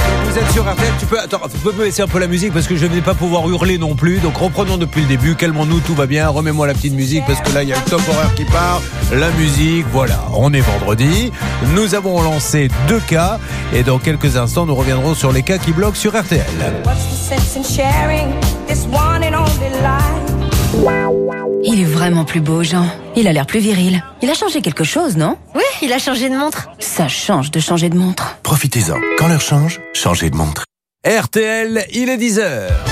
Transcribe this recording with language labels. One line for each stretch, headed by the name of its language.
French: Vous êtes sur RTL, tu peux me laisser un peu la musique parce que je ne vais pas pouvoir hurler non plus. Donc reprenons depuis le début, calmons-nous, tout va bien. Remets-moi la petite musique parce que là il y a le top horaire qui part. La musique, voilà, on est vendredi. Nous avons lancé deux cas et dans quelques instants nous reviendrons sur les cas qui bloquent sur RTL.
English: What's the sense in sharing this one and only life?
French: Il est vraiment plus beau, Jean. Il a l'air plus viril. Il a changé quelque chose, non? Oui, il a changé de montre. Ça change de changer de montre. Profitez-en. Quand l'heure change, changez de montre. RTL, il est 10h.